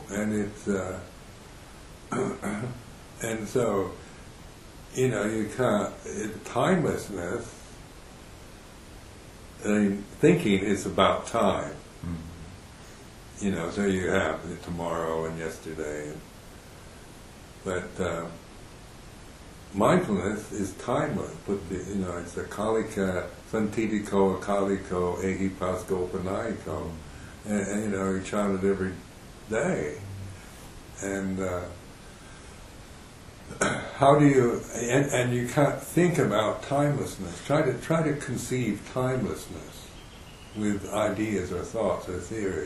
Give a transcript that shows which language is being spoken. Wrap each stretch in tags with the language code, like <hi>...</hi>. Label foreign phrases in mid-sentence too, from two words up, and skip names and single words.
<en>And it's, and so, you know, you can't, timelessness, I mean, thinking is about time. You know, so you have tomorrow and yesterday. But mindfulness is timeless. But, you know, it's</en> <pi>akalika, santitiko, akaliko, ehipasko, panayiko.</pi> <en>And, you know, you chant it every day. And how do you, and you can't think about timelessness. Try to conceive timelessness with ideas or thoughts or theories.</en>